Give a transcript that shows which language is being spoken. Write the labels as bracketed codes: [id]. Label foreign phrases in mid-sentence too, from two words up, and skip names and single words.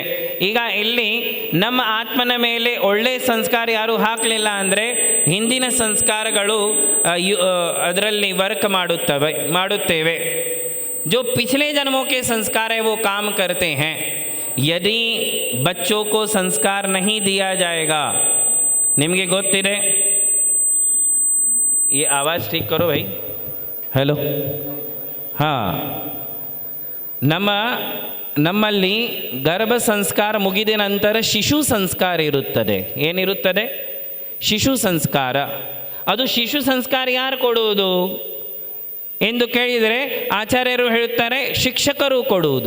[kn] ಈಗ ಇಲ್ಲಿ ನಮ್ಮ ಆತ್ಮನ ಮೇಲೆ ಒಳ್ಳೆ ಸಂಸ್ಕಾರ ಯಾರು ಹಾಕಲಿಲ್ಲ ಅಂದರೆ ಹಿಂದಿನ ಸಂಸ್ಕಾರಗಳು ಅದರಲ್ಲಿ ವರ್ಕ್ ಮಾಡುತ್ತೇವೆ। [hi] जो पिछले जन्मों के संस्कार है वो काम करते हैं। यदि बच्चों को संस्कार नहीं दिया जाएगा, [kn] ನಿಮ್ಗೆ ಗೊತ್ತಿರೆ, [hi] ये आवाज़ ठीक करो भाई, हेलो, हाँ, [kn] ನಮ್ಮಲ್ಲಿ ಗರ್ಭ ಸಂಸ್ಕಾರ ಮುಗಿದ ನಂತರ ಶಿಶು ಸಂಸ್ಕಾರ ಇರುತ್ತದೆ। ಏನಿರುತ್ತದೆ? ಶಿಶು ಸಂಸ್ಕಾರ। ಅದು ಶಿಶು ಸಂಸ್ಕಾರ ಯಾರು ಕೊಡುವುದು ಎಂದು ಕೇಳಿದರೆ ಆಚಾರ್ಯರು ಹೇಳುತ್ತಾರೆ, ಶಿಕ್ಷಕರು ಕೊಡುವುದು।